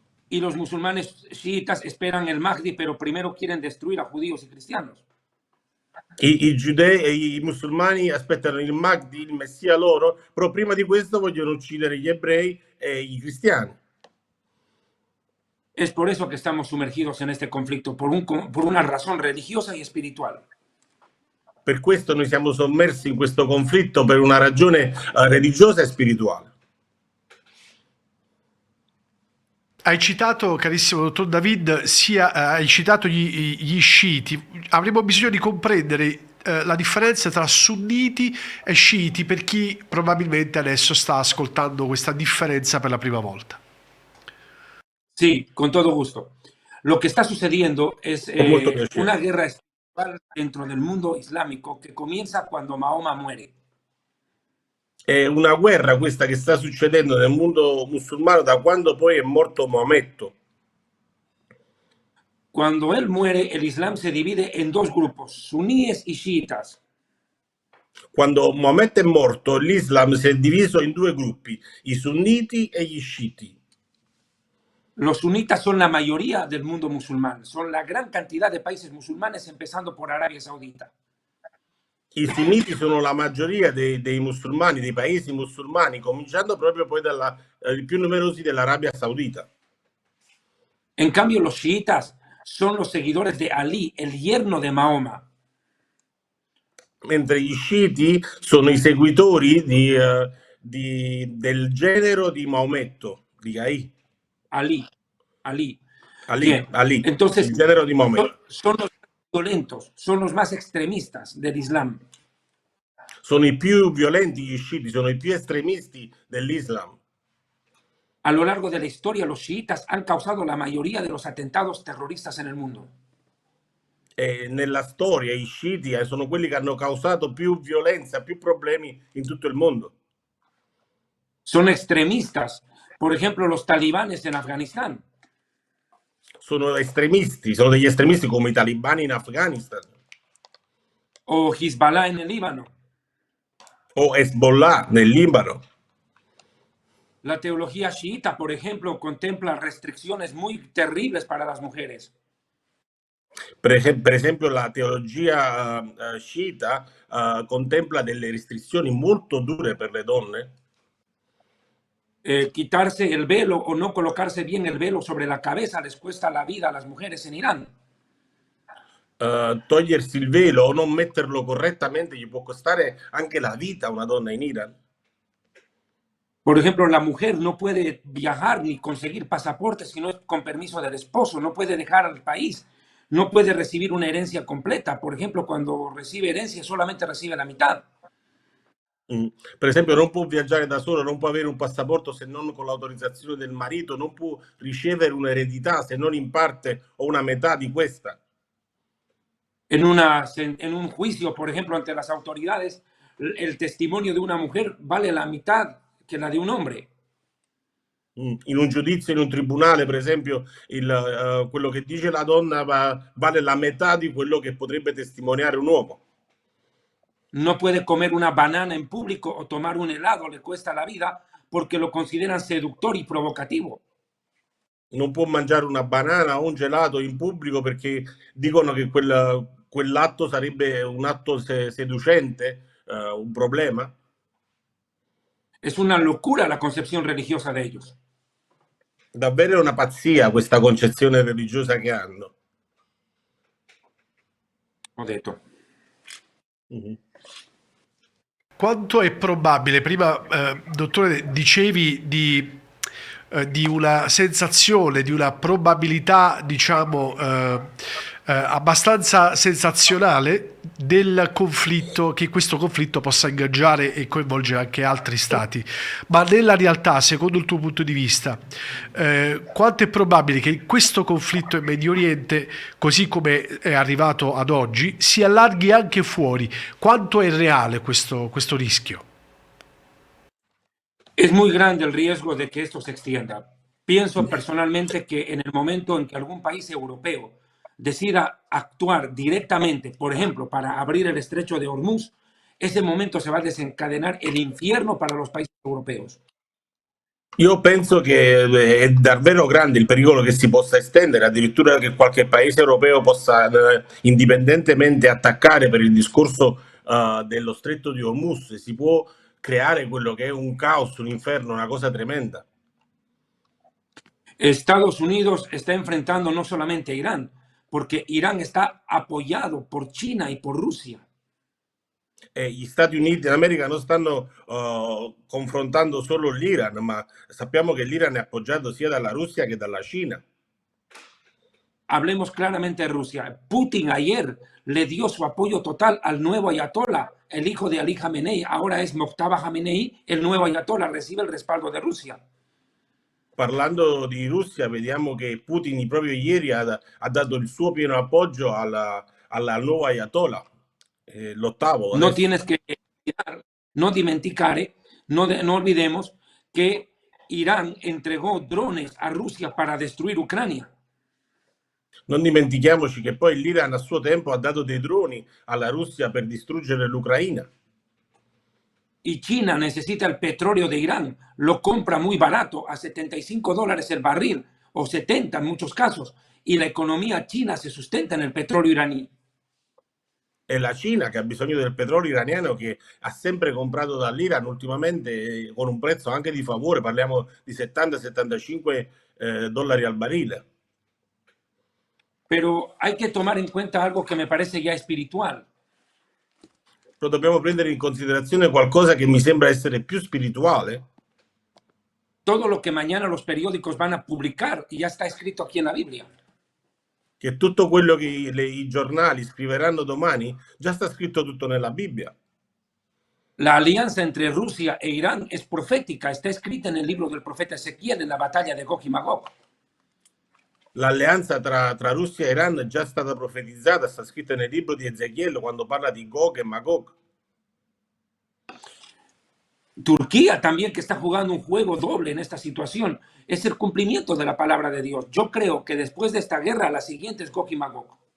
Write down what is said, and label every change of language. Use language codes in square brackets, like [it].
[es] Y los musulmanes chiitas esperan el Mahdi, pero primero quieren destruir a judíos y cristianos. [it] I giudei e i musulmani aspettano il Mahdi, il Messia loro, però prima di questo vogliono uccidere gli ebrei e i cristiani. [es] Es por eso que estamos sumergidos en este conflicto, por una razón religiosa y espiritual. [it] Per questo noi siamo sommersi in questo conflitto per una ragione religiosa e spirituale. Hai citato, carissimo dottor David, hai citato gli sciiti. Avremo bisogno di comprendere la differenza tra sunniti e sciiti per chi probabilmente adesso sta ascoltando questa differenza per la prima volta. [es] Sí, con todo gusto. Lo que está sucediendo es [it] Con molto piacere. [es] una guerra espiritual dentro del mundo islámico que comienza cuando Mahoma muere. [it] È una guerra questa che sta succedendo nel mondo musulmano da quando poi è morto Maometto. [es] Cuando él muere, el Islam se divide en dos grupos, suníes y chiitas. [it] Quando Maometto è morto, l'Islam si è diviso in due gruppi, i sunniti e gli sciiti. [es] Los sunitas son la mayoría del mundo musulmán, son la gran cantidad de países musulmanes, empezando por Arabia Saudita. [it] I sunniti sono la maggioria dei musulmani, dei paesi musulmani, cominciando proprio poi dai più numerosi dell'Arabia Saudita. [es] En cambio, los chiitas son los seguidores de Ali, el yerno de Mahoma. [it] Mentre gli sciiti sono i seguitori del genero di Maometto, di Ali. Ali. Ali, [es] Entonces, [it] il genero di Maometto. [es] son los violentos, son los más extremistas del Islam. [it] Sono i più violenti gli sciiti, sono i più estremisti dell'Islam. [es] A lo largo de la historia, los chiitas han causado la mayoría de los atentados terroristas en el mundo. [it] Nella storia i sciiti sono quelli che hanno causato più violenza, più problemi in tutto il mondo. [es] Son extremistas. Por ejemplo, los talibanes en Afganistán. [it] Sono estremisti, sono degli estremisti come i talibani in Afghanistan. [es] O Hezbollah en el Líbano. [it] O Hezbollah nel Libano. [es] La teología chiita, por ejemplo, contempla restricciones muy terribles para las mujeres. [it] Per esempio, la teologia sciita contempla delle restrizioni molto dure per le donne. [es] Quitarse el velo o no colocarse bien el velo sobre la cabeza les cuesta la vida a las mujeres en Irán. [it] Togliersi il velo o non metterlo correttamente gli può costare anche la vita a una donna in Iran. [es] Por ejemplo, la mujer no puede viajar ni conseguir pasaporte si no es con permiso del esposo, no puede dejar al país, no puede recibir una herencia completa. Por ejemplo, cuando recibe herencia solamente recibe la mitad. [it] Per esempio, non può viaggiare da solo, non può avere un passaporto se non con l'autorizzazione del marito, non può ricevere un'eredità se non in parte o una metà di questa. [es] En un juicio, por ejemplo, ante las autoridades, el testimonio de una mujer vale la mitad que la de un hombre. [it] In un giudizio, in un tribunale, per esempio, quello che dice la donna vale la metà di quello che potrebbe testimoniare un uomo. [es] No puede comer una banana en público o tomar un helado, le cuesta la vida porque lo consideran seductor y provocativo. [it] Non può mangiare una banana o un gelato in pubblico perché dicono che quell'atto sarebbe un atto seducente, un problema. [es] Es una locura la concepción religiosa de ellos. [it] Davvero è una pazzia questa concezione religiosa che hanno. Ho detto. Quanto è probabile, prima dottore dicevi di una sensazione, di una probabilità, diciamo, abbastanza sensazionale del conflitto, che questo conflitto possa ingaggiare e coinvolgere anche altri stati, ma nella realtà, secondo il tuo punto di vista, quanto è probabile che questo conflitto in Medio Oriente, così come è arrivato ad oggi, si allarghi anche fuori? Quanto è reale questo rischio? [es] Es muy grande el riesgo de que esto se extienda. Pienso personalmente que en el momento en que algún país europeo decida actuar directamente, por ejemplo, para abrir el estrecho de Hormuz, ese momento se va a desencadenar el infierno para los países europeos. [it] Io penso che è davvero grande il pericolo che si possa estendere, addirittura che qualche paese europeo possa indipendentemente attaccare per il discorso dello stretto di Hormuz. Si può creare quello che è un caos, un inferno, una cosa tremenda. [es] Estados Unidos está enfrentando no solamente a Irán, porque Irán está apoyado por China y por Rusia. [it] Gli Stati Uniti d'America non stanno confrontando solo l'Iran, ma sappiamo che l'Iran è appoggiato sia dalla Russia che dalla Cina. [es] Hablemos claramente de Rusia. Putin ayer le dio su apoyo total al nuevo ayatollah, el hijo de Ali Khamenei, ahora es Mojtaba Khamenei, el nuevo ayatollah, recibe el respaldo de Rusia. [it] Parlando di Russia, vediamo che Putin proprio ieri ha dato il suo pieno appoggio al nuovo Ayatollah, l'ottavo No adesso. [es] tienes que [it] no dimenticare, [es] no olvidemos que Irán entregó drones a Rusia para destruir Ucrania. [it] Non dimentichiamoci che poi l'Iran a suo tempo ha dato dei droni alla Russia per distruggere l'Ucraina. [es] Y China necesita el petróleo de Irán, lo compra muy barato, a $75 el barril, o 70 en muchos casos, y la economía china se sustenta en el petróleo iraní. [it] È la Cina che ha bisogno del petrolio iraniano, che ha sempre comprato dall'Iran ultimamente con un prezzo anche di favore, parliamo di 70-75 dollari al barile. [es] Pero hay que tomar en cuenta algo que me parece ya espiritual. [it] Però dobbiamo prendere in considerazione qualcosa che mi sembra essere più spirituale. [es] Todo lo que mañana los periódicos van a publicar y ya está escrito aquí en la Biblia. [it] Che tutto quello che i giornali scriveranno domani già sta scritto tutto nella Bibbia. [es] La alianza entre Rusia e Irán es profética, está escrita en el libro del profeta Ezequiel en la batalla de Gog y Magog. [it] L'alleanza tra Russia e Iran è già stata profetizzata, sta scritta nel libro di Ezechiele quando parla di Gog e Magog. [es] Turquía también, que está jugando un juego doble en esta situación, es el cumplimiento de la palabra de Dios. Yo creo que después de esta guerra, la siguiente es Gog y Magog.